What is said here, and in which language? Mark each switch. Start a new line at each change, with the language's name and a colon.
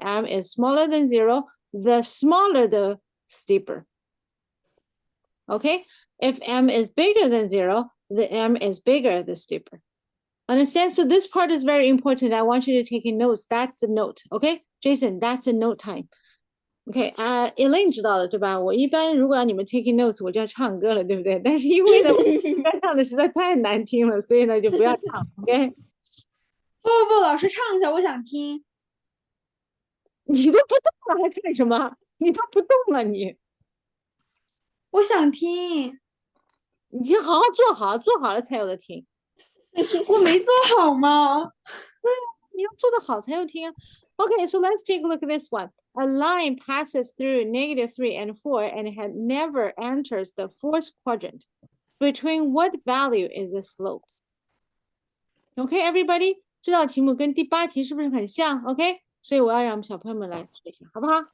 English: M is smaller than 0. The smaller, the steeper. Okay? If m is bigger than 0, the m is bigger, the steeper. Understand? So this part is very important. I want you to take in notes. That's a note. Okay? Jason, that's a note time.
Chinese: Okay, Elaine 知道了对吧？我一般如果让你们
English: taking notes，
Chinese: 我就要唱歌了，对不对？但是因为呢，歌唱的实在太难听了，所以呢就不要唱。
English: OK，
Chinese: 不，老师唱一下，我想听。你都不动了，还干什么？你都不动了，你我想听。你先好好做好，做好了才有的听。我没做好吗？你要做得好才有听啊。
English: Okay, so let's take a look at this one. A line passes through negative 3 and 4 and it never enters the fourth quadrant. Between what value is the slope? Okay, everybody?
Chinese: 这道题目跟第8题是不是很像 ？OK， 所以我要让小朋友们来做一下，好不好？